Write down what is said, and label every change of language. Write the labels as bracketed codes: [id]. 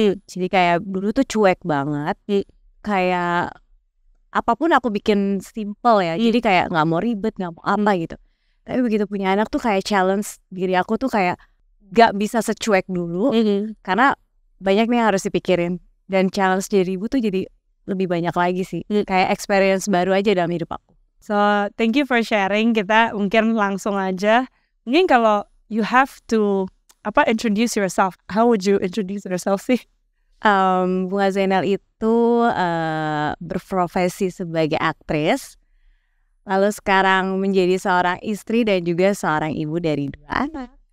[id] Jadi kayak dulu tuh cuek banget. Kayak apapun aku bikin simple ya. Jadi kayak gak mau ribet, gak mau apa gitu. Tapi begitu punya anak tuh kayak challenge diri aku tuh kayak gak bisa secuek dulu. Karena banyak nih yang harus dipikirin. Dan challenge dari ibu tuh jadi lebih banyak lagi sih. Kayak experience baru aja dalam hidup aku. [en] So thank you for sharing. [id] Kita mungkin langsung aja. Mungkin kalau [en] you have to introduce yourself, how would you introduce yourself sih? [id] Bunga Zainal itu berprofesi sebagai aktris. Lalu sekarang menjadi seorang istri dan juga seorang ibu dari 2 anak.